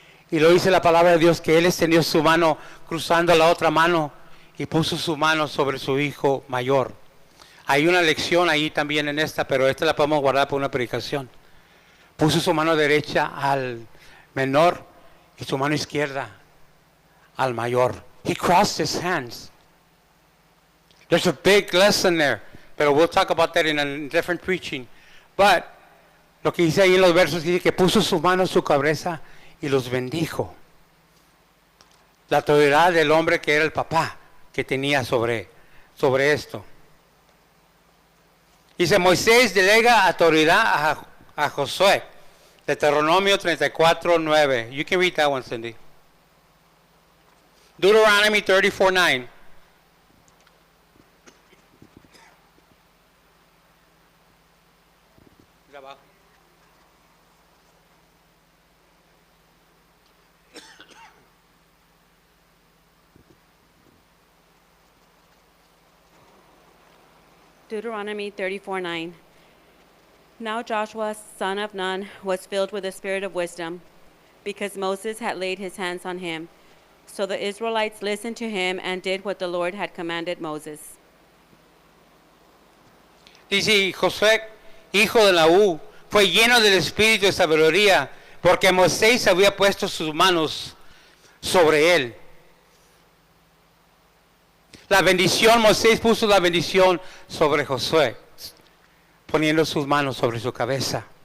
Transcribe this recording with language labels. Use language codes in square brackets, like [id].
[es] Y lo dice la palabra de Dios que él extendió su mano cruzando la otra mano y puso su mano sobre su hijo mayor. Hay una lección ahí también en esta, pero esta la podemos guardar por una predicación. Puso su mano derecha al menor y su mano izquierda al mayor. [en] He crossed his hands. There's a big lesson there, but we'll talk about that in a different preaching. But [es] lo que dice ahí en los versos dice que puso su mano en su cabeza y los bendijo. La autoridad del hombre que era el papá que tenía sobre esto. Dice, Moisés delega autoridad a Josué. Deuteronomio 34:9. [en] You can read that one, Cindy. Deuteronomy 34:9. Deuteronomy 34:9. Now Joshua, son of Nun, was filled with the spirit of wisdom, because Moses had laid his hands on him. So the Israelites listened to him and did what the Lord had commanded Moses. [es] Dice, Josué, hijo de Naú, fue lleno del espíritu de sabiduría, porque Moisés había puesto sus manos sobre él. La bendición, Moisés puso la bendición sobre Josué, poniendo sus manos sobre su cabeza.